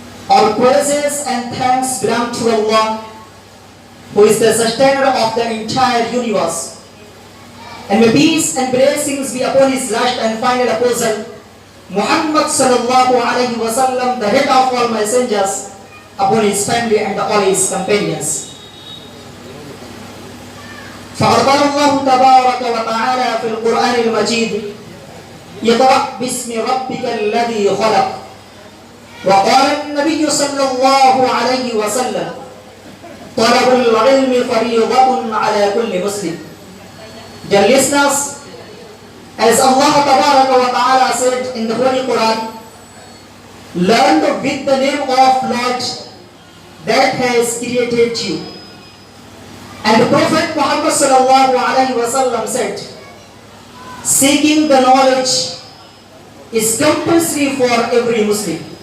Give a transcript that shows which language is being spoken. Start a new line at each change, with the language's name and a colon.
English: All praises and thanks belong to Allah, who is the sustainer of the entire universe. And may peace and blessings be upon his last and final apostle, Muhammad sallallahu alaihi wasallam, the head of all messengers, upon his family and all his companions.
Arabic: فقال الله تبارك وتعالى في القرآن المجيد: اقرأ باسم ربك الذي خلق. وقال النبي صلى الله عليه وسلم: طلب العلم فريضة على كل مسلم.
English: Dear listeners, as Allah Tabaraka wa Ta'ala said in the Holy Quran, learn with the name of Lord that has created you. And the Prophet Muhammad sallallahu alaihi wasallam said, seeking the knowledge is compulsory for every Muslim.